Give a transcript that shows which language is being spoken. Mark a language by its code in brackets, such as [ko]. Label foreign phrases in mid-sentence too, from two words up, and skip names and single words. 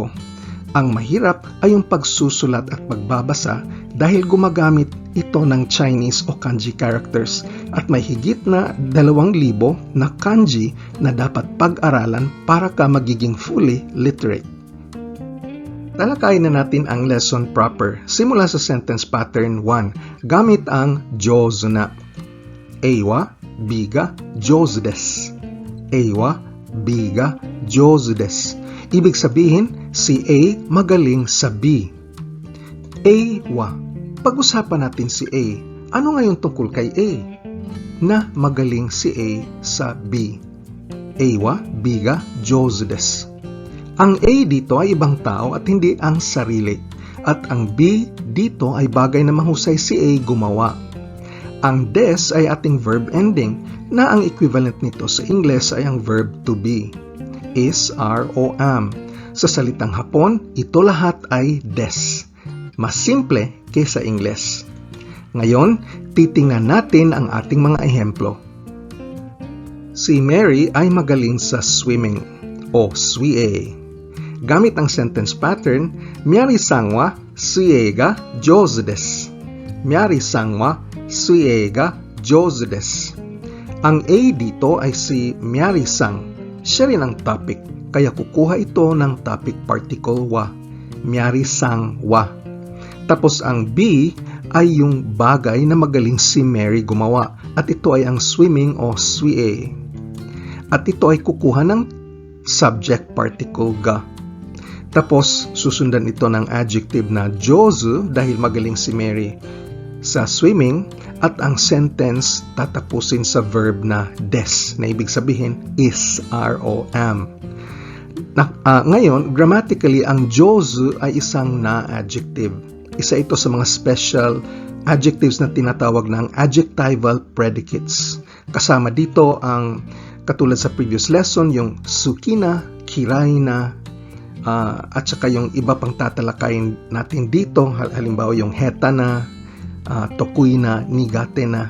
[tl] Ang mahirap ay yung pagsusulat at pagbabasa dahil gumagamit ito ng Chinese o kanji characters at may higit na 2,000 na kanji na dapat pag-aralan para ka magiging [en] fully literate. [tl] Talakayin na natin ang [en] lesson proper [tl] simula sa [en] sentence pattern 1 [tl] gamit ang [ja] 上手な. Eiwa, biga, 上手です. AはBが上手です. [tl] Ibig sabihin, si A magaling sa B. [ja] A wa. [tl] Pag-usapan natin si A. Ano ngayon tungkol kay A? Na magaling si A sa B. [ja] AはBが上手です. [tl] Ang A dito ay ibang tao at hindi ang sarili. At ang B dito ay bagay na mahusay si A gumawa. Ang des ay ating [en] verb ending [tl] na ang equivalent nito sa Ingles ay ang [en] verb to be. Is, are, o am. [tl] Sa salitang Hapon, ito lahat ay des. Mas simple kaysa Ingles. Ngayon, titingnan natin ang ating mga ehemplo. Si Mary ay magaling sa swimming o suie. Gamit ang [en] sentence pattern, [ja] メアリーさんは水泳が上手です. メアリーさんは水泳が上手です. [tl] Ang A dito ay si Mary-san. Siya rin ang topic, kaya kukuha ito ng [en] topic particle [tl] wa. [ja] メアリーさんは. [tl] Tapos ang B ay yung bagay na magaling si Mary gumawa at ito ay ang swimming o suie. At ito ay kukuha ng [en] subject particle [tl] ga. Tapos susundan ito ng adjective na jouzu dahil magaling si Mary sa swimming at ang sentence tatapusin sa verb na des na ibig sabihin [en] is, are, [tl] o am. Ngayon, grammatically, ang jouzu ay isang na-adjective. Isa ito sa mga [en] special adjectives [tl] na tinatawag ng [en] adjectival predicates. [tl] Kasama dito ang katulad sa [en] previous lesson, [tl] yung [ja] 好きな、嫌いな, [tl] at saka yung iba pang tatalakayin natin dito, halimbawa yung [ja] 下手な、得意な、苦手な.